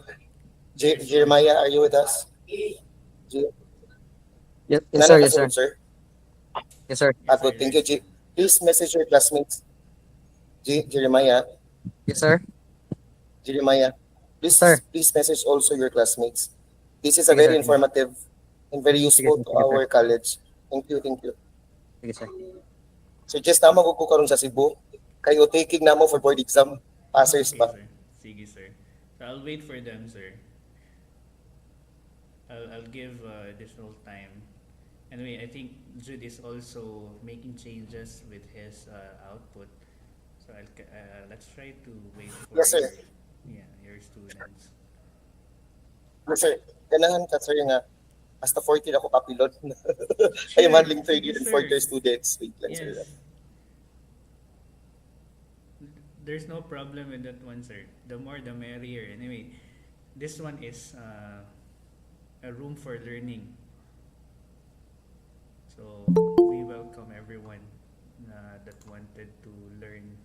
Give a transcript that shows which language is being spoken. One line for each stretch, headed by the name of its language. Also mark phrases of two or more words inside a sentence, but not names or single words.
English: Jeremiah, are you with us? J- Yes, yes na sir, yes sir.
Cebuano: nakasulod, sir?
English: Yes sir. Yes, sir. Good. Thank you, Please message your classmates. Jeremiah, Yes sir. Jeremiah. Yes sir. Please message also your classmates. This is a
Cebuano: Sige
English: very
Cebuano: sir. Sige.
English: informative and very
Cebuano: Sige
English: useful
Cebuano: sir.
English: to
Cebuano: Sige sir.
English: our college. Thank you, thank you.
Cebuano: Sige sir.
English: So just
Cebuano: tama ko karon sa Cebu. Kayo taking namo
English: for board exam. Passers Okay,
Cebuano: ba? sir. Sige, sir.
English: So I'll wait for them, sir. I'll give additional time. Anyway, I think Jude is also making changes with his output. So let's try to wait for Yes, sir. your students. Yes, sir. Ganahan ka, sir, nga hasta 14 ako kapilot. I am Sure. handling third
Cebuano: Sige,
English: year and
Cebuano: sir.
English: fourth year students. Wait lang, sir. Yes. There's no problem with that one, sir. The more the merrier. Anyway, this one is a room for learning. So we welcome everyone that wanted to learn.